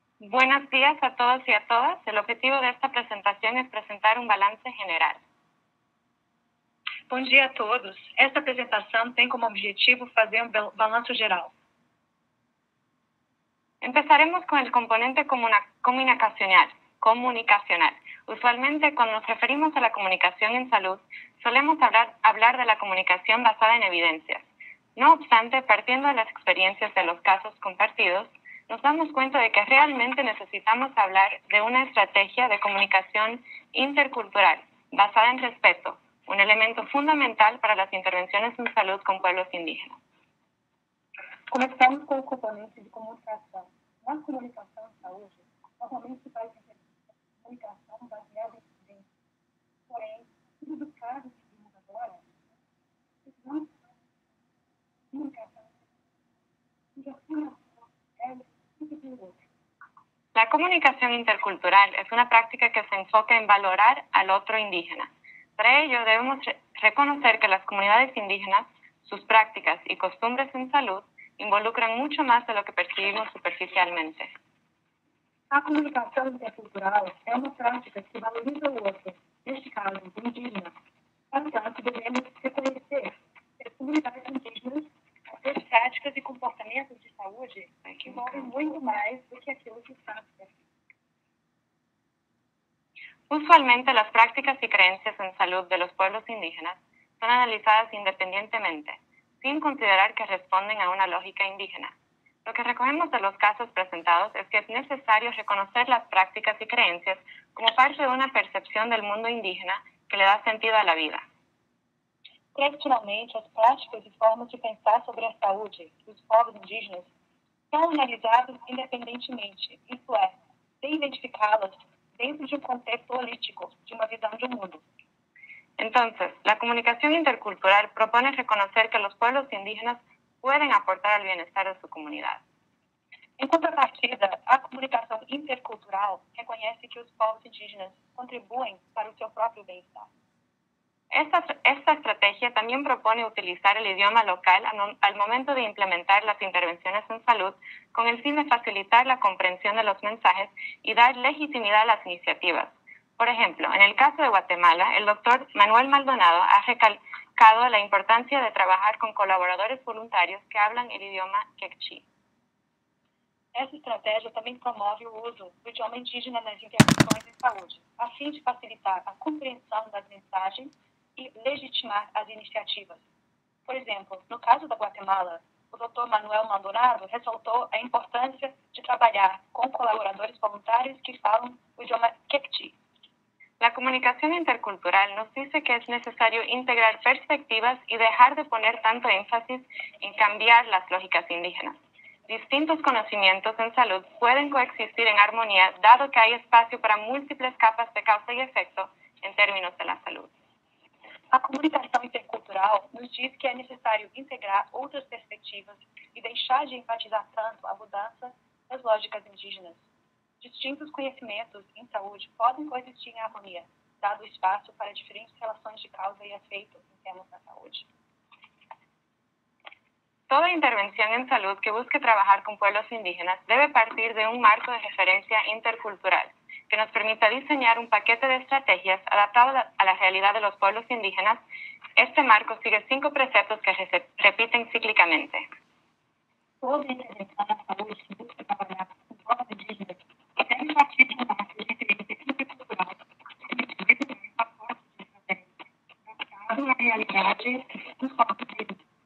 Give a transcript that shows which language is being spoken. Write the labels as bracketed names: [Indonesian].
[Spanish] Buenos días a todos y a todas. El objetivo de esta presentación es presentar un balance general. [Portuguese] Bom dia a todos. Esta apresentação tem como objetivo fazer balanço geral. [Spanish] Empezaremos con el componente comunicacional. Usualmente, cuando nos referimos a la comunicación en salud, solemos hablar de la comunicación basada en evidencias. No obstante, partiendo de las experiencias de los casos compartidos, nos damos cuenta de que realmente necesitamos hablar de una estrategia de comunicación intercultural basada en respeto, un elemento fundamental para las intervenciones en salud con pueblos indígenas. [Portuguese] Começamos com o componente de comunicação. Na comunicação em saúde, normalmente se faz comunicação baseada em evidências. Porém, tudo dos casos que vimos agora, precisamos de comunicação cuja afirmação é [Spanish] La comunicación intercultural es una práctica que se enfoca en valorar al otro indígena. Para ello, debemos reconocer que las comunidades indígenas, sus prácticas y costumbres en salud involucran mucho más de lo que percibimos superficialmente. [Portuguese] A comunicação intercultural é uma prática que valoriza o outro, neste caso, o indígena. Portanto, devemos reconhecer que as comunidades indígenas, as práticas e comportamentos de saúde envolvem muito mais do que aquilo que está superficial. [Spanish] Usualmente, las prácticas y creencias en salud de los pueblos indígenas son analizadas independientemente, sin considerar que responden a una lógica indígena. Lo que recogemos de los casos presentados es que es necesario reconocer las prácticas y creencias como parte de una percepción del mundo indígena que le da sentido a la vida. [Portuguese] Tradicionalmente, as práticas e formas de pensar sobre a saúde dos povos indígenas são analisadas independentemente, isto é, sem identificá-las dentro de [Spanish] un contexto holístico, de una visión de un mundo. Entonces, la comunicación intercultural propone reconocer que los pueblos indígenas pueden aportar al bienestar de su comunidad. [Portuguese] En contrapartida, a comunicação intercultural reconhece que os povos indígenas contribuem para o seu próprio bem-estar. [Spanish] Esta estrategia también propone utilizar el idioma local al momento de implementar las intervenciones en salud con el fin de facilitar la comprensión de los mensajes y dar legitimidad a las iniciativas. Por ejemplo, en el caso de Guatemala, el doctor Manuel Maldonado ha recalcado la importancia de trabajar con colaboradores voluntarios que hablan el idioma quechí. [Portuguese] Essa estratégia também promove o uso do idioma indígena nas intervenções em saúde, a fim de facilitar a compreensão das mensagens e legitimar as iniciativas. Por exemplo, no caso da Guatemala, o Dr. Manuel Maldonado ressaltou a importância de trabalhar com colaboradores voluntários que falam o idioma quechí. [Spanish] La comunicación intercultural nos dice que es necesario integrar perspectivas y dejar de poner tanto énfasis en cambiar las lógicas indígenas. Distintos conocimientos en salud pueden coexistir en armonía, dado que hay espacio para múltiples capas de causa y efecto en términos de la salud. [Portuguese] A comunicação intercultural nos diz que é necessário integrar outras perspectivas e deixar de enfatizar tanto a mudança das lógicas indígenas. Distintos conhecimentos em saúde podem coexistir em harmonia, dado espaço para diferentes relações de causa e efeito em termos da saúde. [Spanish] Toda intervención en salud que busque trabajar con pueblos indígenas debe partir de un marco de referencia intercultural que nos permita diseñar un paquete de estrategias adaptado a la realidad de los pueblos indígenas. Este marco sigue 5 preceptos que se repiten cíclicamente. [Portuguese] Toda intervenção na saúde que busca trabalhar com povos indígenas deve partir de um marco de referência intercultural adaptado à realidade dos povos indígenas.